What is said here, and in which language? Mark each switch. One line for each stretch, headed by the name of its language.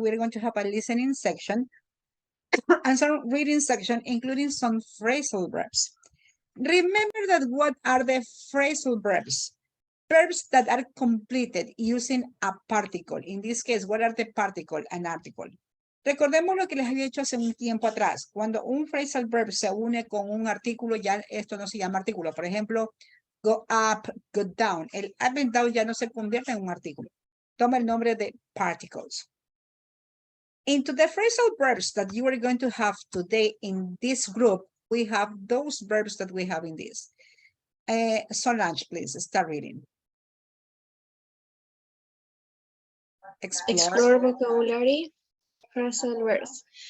English: We're going to have a listening section and some reading section, including some phrasal verbs. Remember that what are the phrasal verbs? Verbs that are completed using a particle. In this case, what are the particle? An article.
Spanish: Recordemos lo que les había dicho hace un tiempo atrás. Cuando un phrasal verb se une con un artículo, ya esto no se llama artículo. Por ejemplo, go up, go down. El up and down ya no se convierte en un artículo. Toma el nombre de particles.
English: Into the phrasal verbs that you are going to have today in this group, we have those verbs that we have in this. Solange, please start reading. Explore vocabulary. Phrasal verbs.